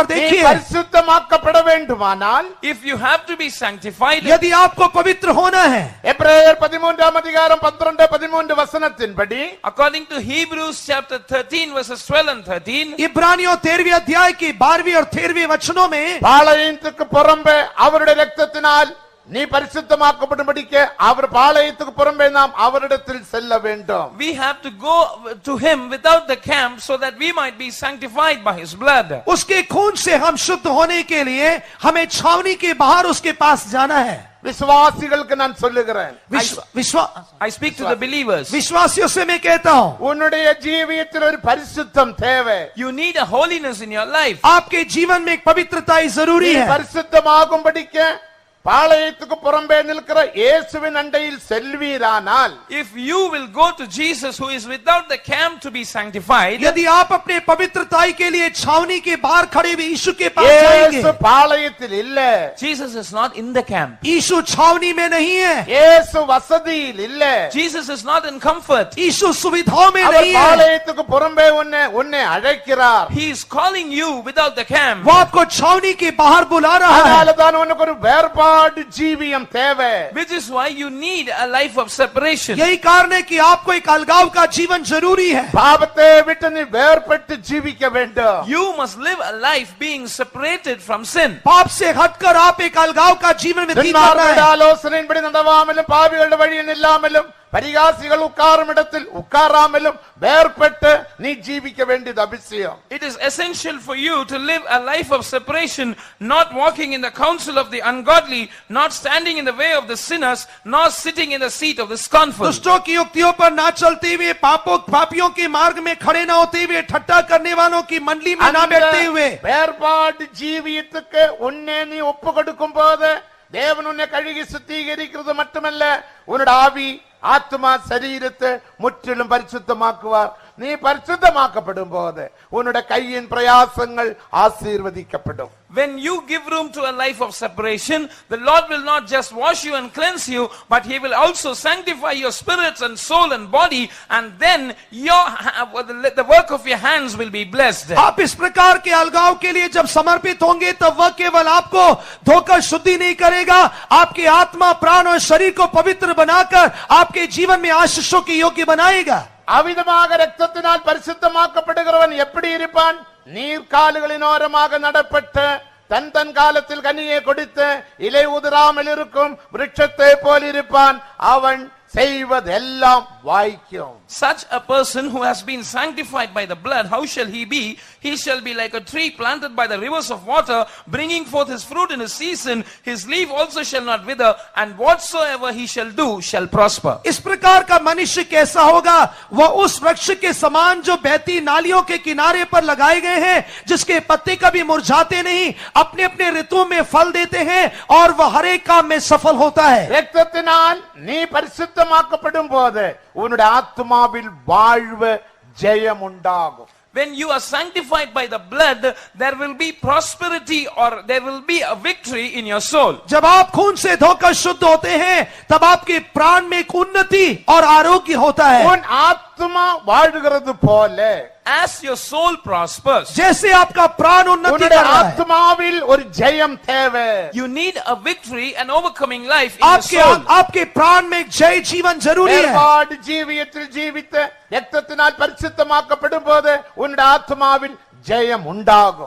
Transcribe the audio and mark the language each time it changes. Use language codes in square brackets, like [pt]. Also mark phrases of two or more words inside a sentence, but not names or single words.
[ta] நீ [hi] देखिए। [ta] பரிசுத்தமாக்கப்பட வேண்டுமானால் [en] If you have to be sanctified, [hi] यदि आपको पवित्र होना है, [ta] எபிரேயர் 13 அதிகாரம் 12-13 வசனத்தின்படி [en] according to Hebrews chapter 13 verses 12 and 13, [hi] इब्रानियों 13वें अध्याय की 12वीं और 13वें वचनों में [ta] பாளையத்துக்கு புறம்பே அவருடைய இரத்தத்தினால் நீ பரிசுத்தமாக்கப்படும்படிக்கு அவர் பாளையத்துக்கு புறம்பே நாம் அவரிடத்தில் செல்ல வேண்டும். [en] we have to go to him without the camp so that we might be sanctified by his blood. [hi] उसके खून से हम शुद्ध होने के लिए हमें छावनी के बाहर उसके पास जाना है। [ta] விசுவாசிகளுக்கு நான் சொல்லுகிறேன், [en] I speak to the believers. [hi] विश्वासियों से मैं कहता हूँ, [ta] உன்னுடைய ஜீவியத்தில் ஒரு பரிசுத்தம் தேவை. [en] You need a holiness in your life. [hi] आपके जीवन में एक पवित्रता ही जरूरी [ta] நீ [hi] है। [ta] பரிசுத்தமாகும்படிக்கு பாளையத்துக்கு புறம்பே நிற்கிற இயேசுவின் அண்டையில் செல்வீரானால், [en] If you will go to Jesus who is without the camp to be sanctified, [hi] यदि आप अपने पवित्रताई के लिए छावनी के बाहर खड़े हुए यीशु के पास [ta] இயேசு [hi] जाएंगे। [ta] பாளையத்தில் இல்ல, [en] Jesus is not in the camp. [hi] यीशु छावनी में नहीं है, [ta] இயேசு வசதியில் இல்ல, [en] Jesus is not in comfort. [hi] यीशु सुविधाओं में [ta] அவர் [hi] नहीं है। [ta] பாளையத்துக்கு புறம்பே உன்னை அழைக்கிறார். [en] He is calling you without the camp. [hi] वो आपको छावनी के बाहर बुला रहा है। [ta] அதனால தான் உனக்கு ஒரு வேறுபாடு ஜீவியம் தேவை. [en] Which is why you need a life of separation. [hi] यही कारण है कि आपको एक अलगाव का जीवन जरूरी है। [ta] பாவத்தை விட்டு நீ வேறுபட்டு ஜீவிக்க வேண்டும். [en] You must live a life being separated from sin. [hi] पाप से हटकर आप एक अलगाव का जीवन व्यतीत करना [ta] துன்மார்க்கருடைய [hi] है। [ta] ஆலோசனையின்படி நடவாமலும் பாவிகளுடைய வழியில் நில்லாமலும் பரிகாசிகள் உட்காரும் இடத்தில் உட்காராமலும் வேறுபட்டு நீ ஜீவிக்க வேண்டியது அவசியம். [en] It is essential for you to live a life of separation, not walking in the counsel of the ungodly, not standing in the way of the sinners, nor sitting in the seat of the scornful. [hi] दुष्टों की युक्तियों पर ना चलते हुए, पापियों के मार्ग में खड़े ना होते हुए, ठट्टा करने वालों की मंडली में ना बैठते हुए, [ta] வேறுபாடு ஜீவியத்துக்கு உன்னை நீ ஒப்பு கொடுக்கும் போது தேவன் உன்னை கழுகி சுத்திகரிக்கிறது மட்டுமல்ல, உன்னோட ஆவி ஆத்மா சரீரத்தை முற்றிலும் பரிசுத்தமாக்குவார். நீ பரிசுத்தமாக்கப்படும் போது உன்னோட கையின் பிரயாசங்கள் ஆசீர்வதிக்கப்படும். [en] When you give room to a life of separation, the Lord will not just wash you and cleanse you, but he will also sanctify your spirits and soul and body, and then the work of your hands will be blessed. [hi] आप इस प्रकार के अलगाव के लिए जब समर्पित होंगे तब वह केवल आपको धोकर शुद्धि नहीं करेगा, आपके आत्मा, प्राण और शरीर को पवित्र बनाकर आपके जीवन में आशीषों के योग्य बनाएगा। [ta] அவிதமாக இரத்தத்தினால் பரிசுத்தமாக்கப்படுகிறவன் எப்படி இருப்பான்? நீர்க்கால்களின் ஓரமாக நடப்பட்டு தன் தன் காலத்தில் கனியை கொடுத்து இலை உதிராமல் இருக்கும் விருட்சத்தை போல் இருப்பான். அவன் செய்வதெல்லாம் வாய்க்கும். [en] Such a person who has been sanctified by the blood, how shall he be? He shall be like a tree planted by the rivers of water, bringing forth his fruit in his season. His leaf also shall not wither, and whatsoever he shall do shall prosper. [hi] इस प्रकार का मनुष्य कैसा होगा? वह उस वृक्ष के समान जो बहती नालियों के किनारे पर लगाए गए हैं, जिसके पत्ते कभी मुरझाते नहीं, अपने अपने ऋतु में फल देते हैं और वह हर एक काम में सफल होता है। [ta] இரத்தத்தினால் நீ பரிசுத்தமாக்கப்படும் போது உன்னுடைய ஆத்மாவில் வாழ்வு ஜெயம் உண்டாகும். [en] When you are sanctified by the blood, there will be prosperity or there will be a victory in your soul. [hi] जब आप खून से धोकर शुद्ध होते हैं तब आपके प्राण में एक उन्नति और आरोग्य होता है। [ta] உன் ஆத்துமா வாழ்கிறது போல [en] As your soul prospers, [hi] जैसे आपका प्राण उन्नति [ta] உன்னுடைய [hi] कर रहा है, [ta] ஆத்துமாவில் ஒரு ஜெயம் தேவை. [en] you need a victory and overcoming life in your [hi] आपके [en] soul. [hi] आपके प्राण में एक जय जीवन जरूरी है। [ta] வேறுபாடு ஜீவியத்தில் ஜீவித்த இரத்தத்தினால் பரிசுத்தமாக்கப்படும் போது உன்னுடைய ஆத்துமாவில் ஜெயம் உண்டாகும்.